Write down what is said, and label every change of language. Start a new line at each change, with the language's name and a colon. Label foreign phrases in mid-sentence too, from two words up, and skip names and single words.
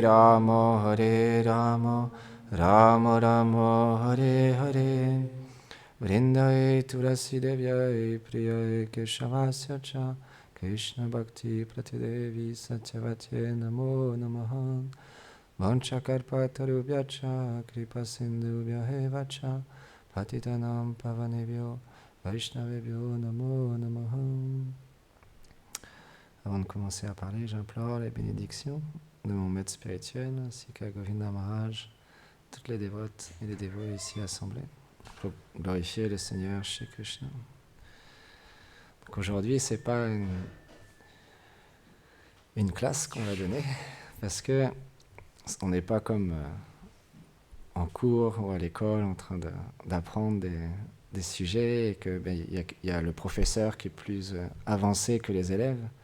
Sanskrit: राम राम राम हरे हरे वृन्दये तुलसी देव्यै प्रियै केशवस्य च कृष्ण भक्ति प्रतिदेवी सत्यवते नमो नमः वाञ्छकर्पतरुभ्यच कृपा सिन्धुभ्य च पतितानाम् पावनेभ्यो वैष्णवेभ्यो नमो नमः.
French: Avant de commencer à parler, j'implore les bénédictions de mon maître spirituel ainsi qu'à Govinda Maharaj, toutes les dévotes et les dévots ici assemblés, pour glorifier le Seigneur Shri Krishna. Donc aujourd'hui, ce n'est pas une classe qu'on va donner, parce que on n'est pas comme en cours ou à l'école en train d'apprendre des sujets et que y a le professeur qui est plus avancé que les élèves.